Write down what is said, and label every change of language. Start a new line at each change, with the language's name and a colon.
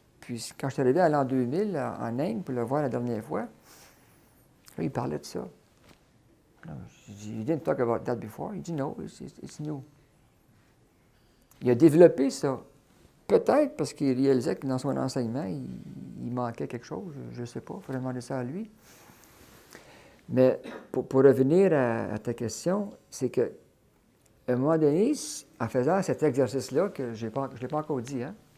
French: Puis quand je suis arrivé à l'an 2000, en Inde, pour le voir la dernière fois, là, il parlait de ça. J'ai dit,
English: you didn't talk about that before?
French: Il dit,
English: no, it's new.
French: Il a développé ça. Peut-être parce qu'il réalisait que dans son enseignement, il manquait quelque chose. Je ne sais pas, il faudrait demander ça à lui. Mais pour revenir à ta question, c'est qu'à un moment donné, en faisant cet exercice-là, que je ne l'ai pas encore dit, hein?